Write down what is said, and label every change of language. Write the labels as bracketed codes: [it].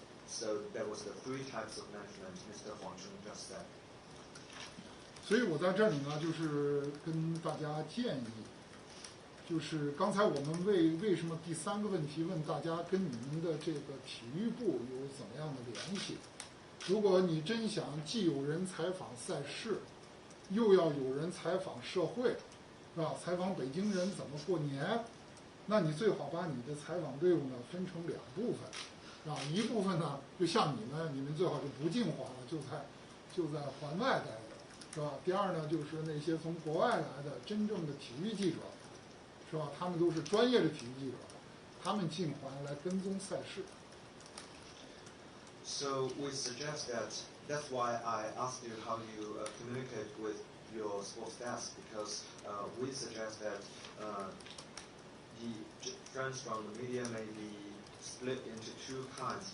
[en] So there was the 3 types of management Mr. Huang Cheng just said. [zh] 所以我在这里呢，就是跟大家建议，就是刚才我们为什么第3个问题问大家跟你们的这个体育部有怎么样的联系？如果你真想既有人采访赛事，又要有人采访社会，是吧？采访北京人怎么过年，那你最好把你的采访队伍呢分成2部分，是吧？一部分呢，就像你们最好就不进环了，就在环外待着。是吧？第二呢，就是那些从国外来的真正的体育记者，是吧？他们都是专业的体育记者，他们进环来跟踪赛事。 [en] So we suggest that's why I asked you how you communicate with your sports desk, because we suggest that the friends from the media may be split into 2 kinds.